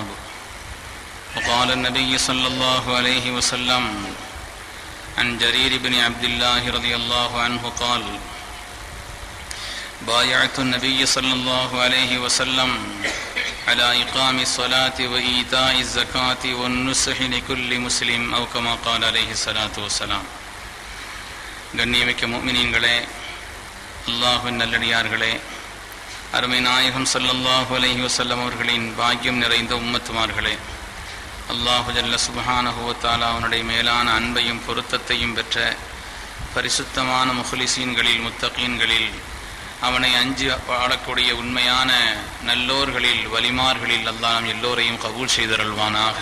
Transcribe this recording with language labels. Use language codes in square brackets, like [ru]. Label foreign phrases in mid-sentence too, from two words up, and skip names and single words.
[ar] وقال النبي صلى الله عليه وسلم عن جرير بن عبد الله رضي الله عنه قال: بايعت النبي صلى الله عليه وسلم على إقام الصلاة وإيتاء الزكاة والنصح لكل مسلم أو كما قال عليه الصلاة والسلام. [ta] கண்ணியமிக்க முஃமினீன்களே, அல்லாஹ்வின் நல்லடியார்களே, அருமை நாயகம் [ar] صلى الله عليه وسلم [ta] அவர்களின் பாக்கியம் நிறைந்த உம்மத்துமார்களே, [ar] الله جل سبحانه و تعالى [ta] அவனுடைய மேலான அன்பையும் பொருத்தத்தையும் பெற்ற பரிசுத்தமான முஹ்லிசீன்களில், முத்தகீன்களில், அவனை அஞ்சி வாழக்கூடிய உண்மையான நல்லோர்களில், வலிமார்களில் அல்லாஹ் நம் எல்லோரையும் கபூல் செய்தருள்வானாக.